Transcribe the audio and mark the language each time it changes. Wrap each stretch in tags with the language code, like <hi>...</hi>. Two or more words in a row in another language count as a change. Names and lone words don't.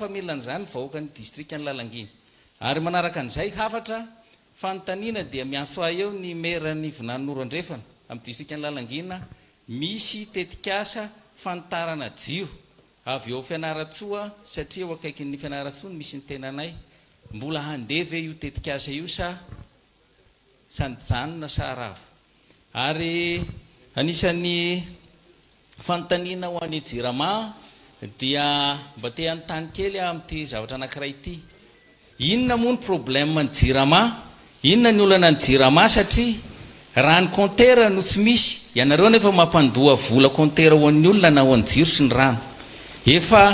<mg>fa milany zany vahoaka ny distrika ny lalanginy ary manaraka an'izay hafatra fanontaniana dia miaso ahy eo ny merany vinanoro andrefana amin'ny distrika ny lalangina misy tetikasa fantarana jiro avy eo fianaratsoa satria eo akaiky ny fianaratsoa misy ny tenanay mbola handeve io tetikasa io sa sanjanona sa ravo ary anisan'ny fanontaniana ho an'ny jirama dia mba te anontany kely amin'ity zavatra anankiray ity inona moa ny problème ny jirama inona ny olana ny jirama satria raha ny compteur no tsy misy ianareo nefa mampandoa vola compteur ho an'ny olona na ho an'ny jiro sy ny rano efa</mg>